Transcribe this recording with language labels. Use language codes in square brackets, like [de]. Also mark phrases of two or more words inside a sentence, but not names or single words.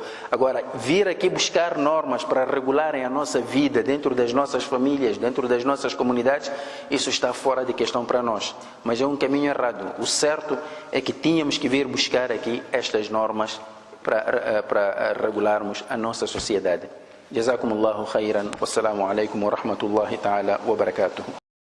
[pt] Agora, vir aqui buscar normas para regularem a nossa vida dentro das nossas famílias, dentro das nossas comunidades, isso está fora de questão para nós. Mas é um caminho errado. O certo é que tínhamos que vir buscar aqui estas normas para regularmos a nossa sociedade. [ar] جزاكم الله خيرا. والسلام عليكم ورحمة الله تعالى وبركاته.